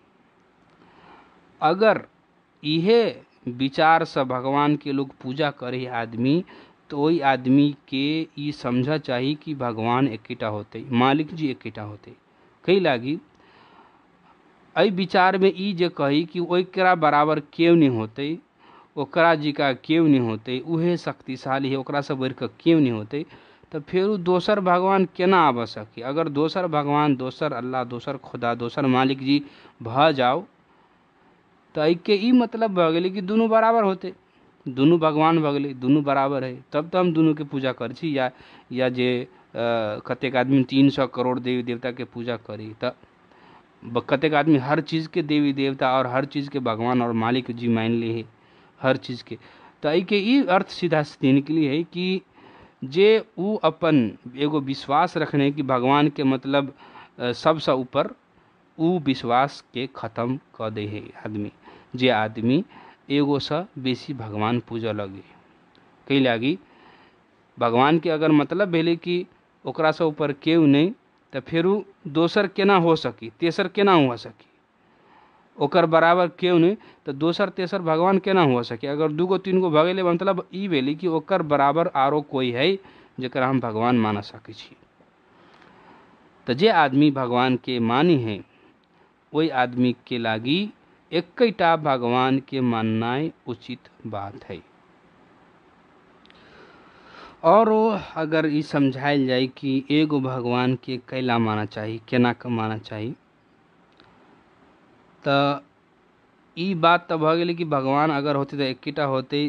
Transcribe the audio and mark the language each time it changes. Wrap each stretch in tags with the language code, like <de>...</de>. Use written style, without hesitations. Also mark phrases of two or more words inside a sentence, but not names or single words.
<mai>अगर इहे विचार से भगवान के लोग पूजा करे आदमी, तो वही आदमी के ई समझा चाहिए कि भगवान एकेटा होते, मालिक जी एकेटा होते। कई लागी एहि विचार में ई जे कही कि ओकरा बराबर केव नहीं होते, ओकरा जी का केव नहीं होते, उहे शक्तिशाली है, ओकरा से बढ़ के केव नहीं होते, तो फिर दोसर भगवान केना आब सके। अगर दोसर भगवान, दोसर अल्लाह, दोसर खुदा, दोसर मालिक जी भ जाओ, तो एहि के ई मतलब भऽ गेलै कि दुनू बराबर होते, दुनू भगवान भऽ गेलै, दुनू बराबर है, तब तो हम दुनू के पूजा करै छी। या जे कतेक आदमी 300 करोड़ देवी देवता के पूजा करी, तो कतेक आदमी हर चीज के देवी देवता और हर चीज के भगवान और मालिक जी मान ली है हर चीज के। तो एहि के ई अर्थ सीधा सीधे निकली है कि जे ऊ अपन एगो विश्वास रखने कि भगवान के मतलब सबसे ऊपर, ऊ विश्वास के खत्म कर दे है आदमी। जे आदमी एगो से बेसी भगवान पूजा लगे, कई लागी भगवान के अगर मतलब भेले कि ओकरा से ऊपर केहू नहीं, तो फिर ऊ दोसर केना हो सकी, तेसर केना हो सकी, ओकर बराबर केहू नहीं तो दोसर तेसर भगवान केना हो सके। अगर दूगो तीन गो भऽ गेलै मतलब ई भेलै कि ओकर बराबर आरो कोई है जकरा हम भगवान मान सकै छी। तो जे आदमी भगवान के मानी है वही आदमी के लागी एकैटा भगवान के माननाय उचित बात है। और अगर ई समझायल जाए कि एगो भगवान के कैला माना चाहिए, केना के माना चाहिए, तो ई बात तो भऽ गेलै कि भगवान अगर होते तो एकेटा होते।</mai>